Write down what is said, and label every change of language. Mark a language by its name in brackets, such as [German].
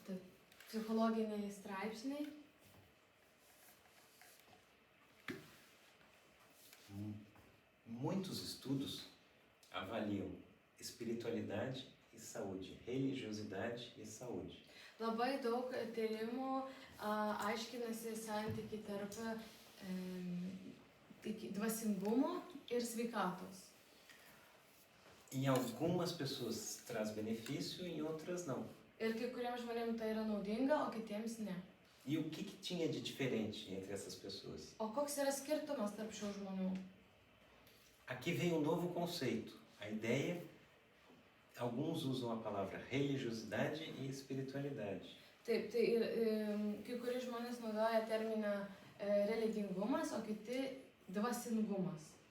[Lithuanian] Tai psichologiniai straipsniai. [Portuguese] Muitos estudos avaliam espiritualidade e saúde, religiosidade e saúde. [Lithuanian] Labai daug tyrimų aiškinasi santykiai tarp dvasingumo ir sveikatos. [Portuguese] Em algumas pessoas traz benefício, em outras não. [Lithuanian] Ir kai kuriems žmonėms tai yra naudinga, o kitiems ne. [Portuguese] E o que tinha de diferente entre essas pessoas? [Lithuanian] O koks yra skirtumas tarp šių žmonių? [Portuguese] Aqui vem um novo conceito. A ideia, alguns usam a palavra religiosidade e espiritualidade. [Lithuanian] Taip, tai kai kurie žmonės naudoja terminą religingumas, o kiti dvasingumas.